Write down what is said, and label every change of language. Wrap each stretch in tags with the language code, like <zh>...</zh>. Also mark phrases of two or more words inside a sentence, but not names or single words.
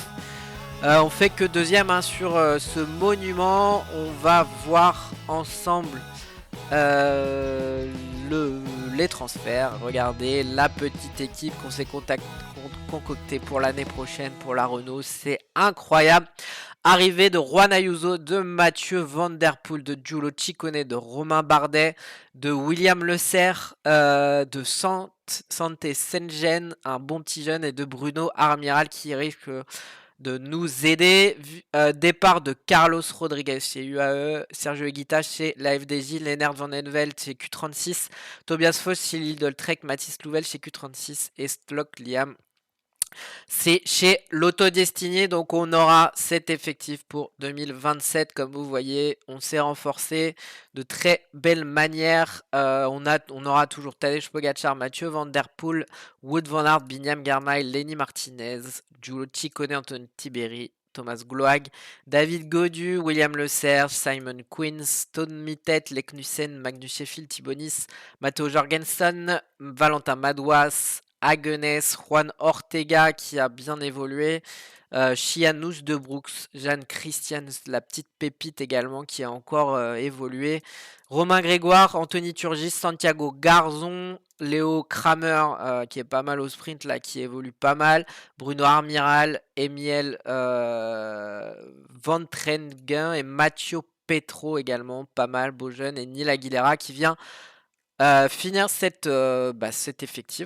<fr>On fait que deuxième hein, sur ce monument. On va voir ensemble les transferts. Regardez la petite équipe qu'on s'est concoctée pour l'année prochaine pour la Renault. C'est incroyable. Arrivée de Juan Ayuso, de Mathieu Van Der Poel, de Giulio Ciccone, de Romain Bardet, de William Le Serre, de Santé Sengen, un bon petit jeune, et de Bruno Armiral qui risque de nous aider. Départ de Carlos Rodriguez chez UAE, Sergio Higuita chez la FDJ, Lennart Van Envelt chez Q36, Tobias Foss chez Lidl Trek, Mathis Louvel chez Q36 et Stock Liam. C'est chez l'Autodestiné, donc on aura cet effectif pour 2027. Comme vous voyez, on s'est renforcé de très belle manière. On aura toujours Tadej Pogacar, Mathieu Van Der Poel, Wout Van Aert, Binyam Girmay, Lenny Martinez, Giulio Ciccone, Anthony Tiberi, Thomas Gloag, David Gaudu, William Le Serge, Simon Quinn, Stone Mittet, Leknussen, Magnus Sheffield, Thibonis, Matteo Jorgensen, Valentin Madouas, Hagenès, Juan Ortega qui a bien évolué, Chianous de Brooks, Jeanne Christian, la petite pépite également qui a encore évolué, Romain Grégoire, Anthony Turgis, Santiago Garzon, Léo Kramer qui est pas mal au sprint là, qui évolue pas mal, Bruno Armiral, Emile Van Trengen et Mathieu Petro également, pas mal, beau jeune, et Neil Aguilera qui vient finir cet effectif.</fr>